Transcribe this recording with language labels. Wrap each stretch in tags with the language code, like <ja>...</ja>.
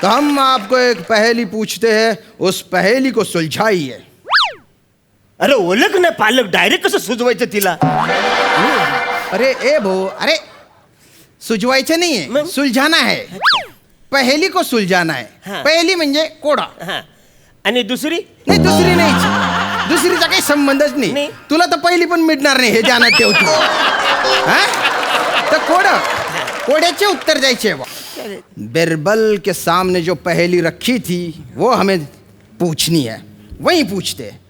<hi>तो हम आपको एक पहेली पूछते हैं, उस पहेली को सुलझाइए.</hi> <mr>अरे ओळख ना पालक, डायरेक्ट कसं सुजवायचं तिला? अरे ए भाऊ, अरे सुझवायचं नाहीये, मग?</mr> <hi>सुलझाना है. पहेली को सुलझाना है. हाँ.</hi> <mr>पहेली म्हणजे कोडा. हा. आणि दुसरी? नाही दुसरी नाही, दुसरीचा काही संबंधच नाही. नाही. तुला तर पहिली पण मिळणार नाही हे ध्यानात ठेव तू. हा? तर कोड्याचे उत्तर द्यायचे.</mr> <hi>बिरबल के सामने जो पहेली रखी थी वो हमें पूछनी है, वही पूछते.</hi>